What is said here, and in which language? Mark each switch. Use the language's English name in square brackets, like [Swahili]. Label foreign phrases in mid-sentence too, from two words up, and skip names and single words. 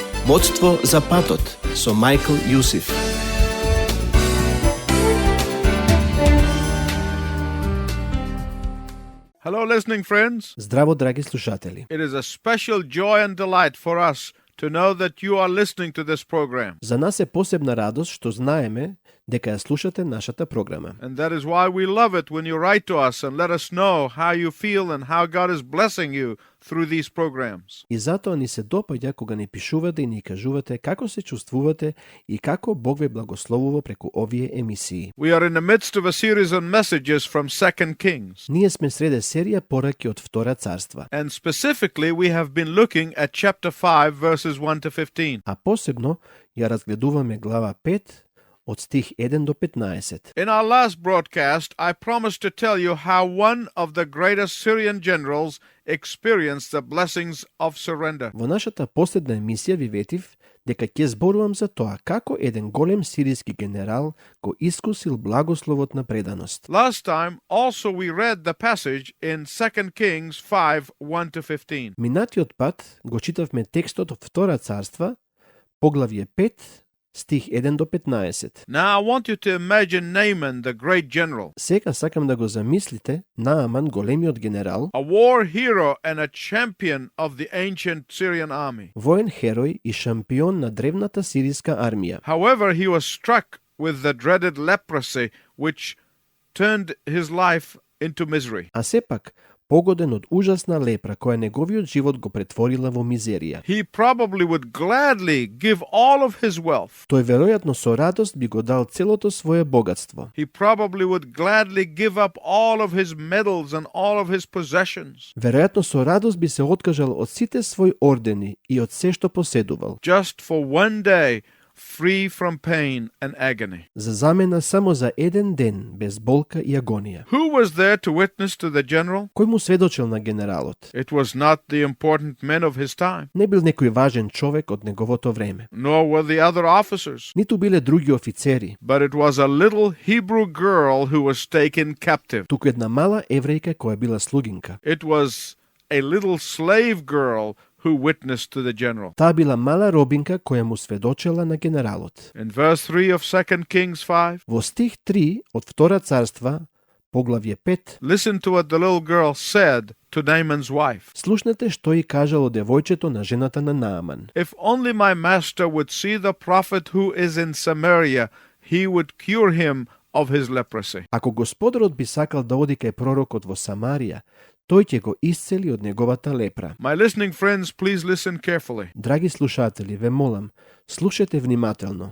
[Macedonian] Руководство за патот со Майкл Јусиф. [English] Hello, listening friends. [Macedonian] Здраво, драги слушатели. [English] It is a special joy and delight for us to know that you are listening to this program. [Macedonian] За нас е посебна радост што знаеме дека ја слушате нашата програма. [English] And that is why we love it when you write to us and let us know how you feel and how God is blessing you through these programs. [Macedonian] И затоа ни се допаѓа кога ни пишувате и ни кажувате како се чувствувате и како Бог ве благословува преку овие емисии. [English] We are in the midst of a series on messages from 2 Kings. [Macedonian] Ние сме среде серија пораки од Втора царства. [English] And specifically, we have been looking at chapter 5, verses 1 to 15. [Macedonian] А посебно ја разгледуваме глава 5 од стих 1 до 15. [English] In our last broadcast, I promised to tell you how one of the greatest Syrian generals experienced the blessings of surrender. [Macedonian] Во нашата последна емисија ви ветив дека ќе зборувам за тоа како еден голем сириски генерал го искусил благословот на преданост. [English] Last time, also we read the passage in 2 Kings 5, 1 to 15. [Macedonian] Минатиот пат го читавме текстот од Втора царства, поглавје 5, стих 1 до 15. [English] Now I want you to imagine Naaman, the great general, [Macedonian] Сега сакам да го замислите Нааман, големиот генерал, [English] a war hero and a champion of the ancient Syrian army. [Macedonian] воен херој и шампион на древната сириска армија. [English] However, he was struck with the dreaded leprosy, which turned his life into misery. [Macedonian] А сепак, погоден од ужасна лепра која неговиот живот го претворила во мизерија. [English] He probably would gladly give all of his wealth. [Macedonian] Тој веројатно со радост би го дал целото свое богатство. [English] He probably would gladly give up all of his medals and all of his possessions, [Macedonian] Веројатно со радост би се откажал од сите своји ордени и од се што поседувал, [English] just for one day, free from pain and agony. [Macedonian] за замена само за еден ден без болка и агонија. [English] Who was there to witness to the general? [Macedonian] Кој му сведочил на генералот? [English] It was not the important men of his time, [Macedonian] Не бил некој важен човек од неговото време, [English] nor were the other officers, [Macedonian] ниту биле други офицери, [English] but it was a little Hebrew girl who was taken captive. [Macedonian] туку една мала еврејка која била слугинка. [English] It was a little slave girl who witnessed to the general. [Macedonian] Таа била мала робинка која му сведочела на генералот. [English] In verse 3 of 2 Kings 5, [Macedonian] Во стих 3 од Втора царства, поглавје 5, [English] listen to what the little girl said to Naaman's wife. [Macedonian] слушнете што и кажало девојчето на жената на Нааман. [English] If only my master would see the prophet who is in Samaria, he would cure him of his leprosy. [Macedonian] Ако господарот би сакал да оди кај пророкот во Самарија, тој ќе го исцели од неговата лепра. [English] My listening friends, please listen carefully. [Macedonian] Драги слушатели, ве молам, слушате внимателно.